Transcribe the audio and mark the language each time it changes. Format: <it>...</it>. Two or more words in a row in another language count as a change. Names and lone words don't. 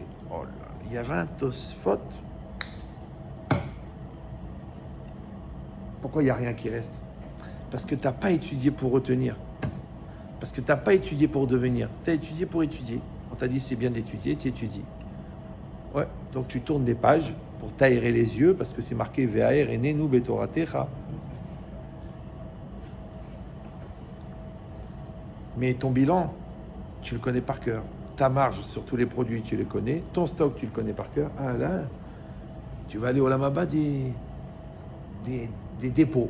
<fr>Oh là, il y avait un Tosfot. Pourquoi il n'y a rien qui reste? Parce que tu n'as pas étudié pour retenir. Parce que tu n'as pas étudié pour devenir. Tu as étudié pour étudier. On t'a dit c'est bien d'étudier, tu étudies. Ouais, donc tu tournes des pages pour t'aérer les yeux, parce que c'est marqué</fr> <he>והאר עינינו בתורתך.</he> <fr>Mais ton bilan, tu le connais par cœur. Ta marge sur tous les produits, tu les connais. Ton stock, tu le connais par cœur. Ah là, tu vas aller au Lamaba des dépôts.</fr>